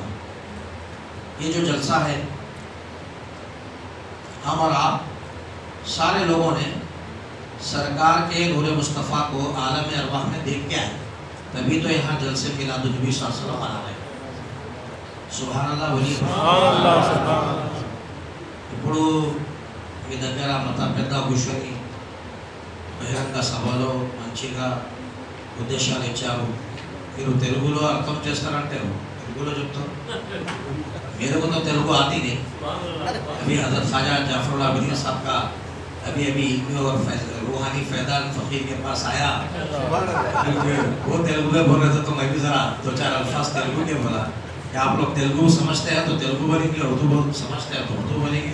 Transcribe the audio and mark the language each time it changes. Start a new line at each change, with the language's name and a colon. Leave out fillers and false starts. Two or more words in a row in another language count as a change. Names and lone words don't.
Urdu: یہ جو جلسہ ہے، ہم اور آپ سارے لوگوں نے سرکار کے نور مصطفیٰ کو عالم ارواح میں دیکھ کے آئے، تبھی تو یہاں جلسے میلاد النبی
Arabic: صلی اللہ علیہ وسلم
Urdu: منا رہے ہیں۔
Arabic: سبحان اللہ
Telugu: ولی ఇప్పుడు మీ దగ్గర మత పెద్ద కూర్చొని బహిరంగ సభలో మంచిగా ఉద్దేశాలు ఇచ్చారు, మీరు తెలుగులో అర్థం చేస్తారంటారు, తెలుగులో చెప్తారు,
Urdu: میرے کو تو تیلگو آتی نہیں. ابھی حضرت خواجہ جعفراللہ عبدی صاحب کا ابھی اور روحانی فیضان فقیر کے پاس آیا، وہ تیلگو میں بول رہے تھے تو میں بھی ذرا 2-4 الفاظ تیلگو میں بولا کہ آپ لوگ تیلگو سمجھتے ہیں تو تیلگو بولیں گے، اردو سمجھتے ہیں تو اردو بولیں گے.